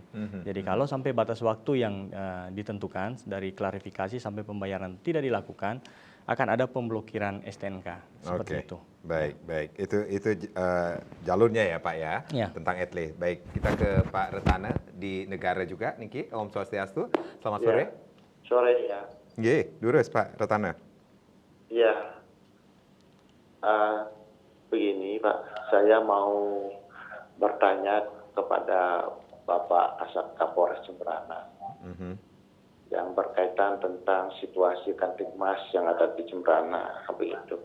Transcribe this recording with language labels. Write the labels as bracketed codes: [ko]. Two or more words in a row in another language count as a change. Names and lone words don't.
[id] Jadi kalau sampai batas waktu yang ditentukan dari klarifikasi sampai pembayaran tidak dilakukan, akan ada pemblokiran STNK seperti itu. Baik. Itu jalurnya ya Pak ya, tentang etle. Baik, kita ke Pak Retana di negara juga, Niki. [ban] Om Swastiastu. [id] Selamat sore. Sore ya. Nggih, durus Pak Retana. Iya. Begini Pak, saya mau bertanya kepada Bapak Kasat Kapolres Jemberana yang berkaitan tentang situasi Kantikmas yang ada di Jemberana, begitu.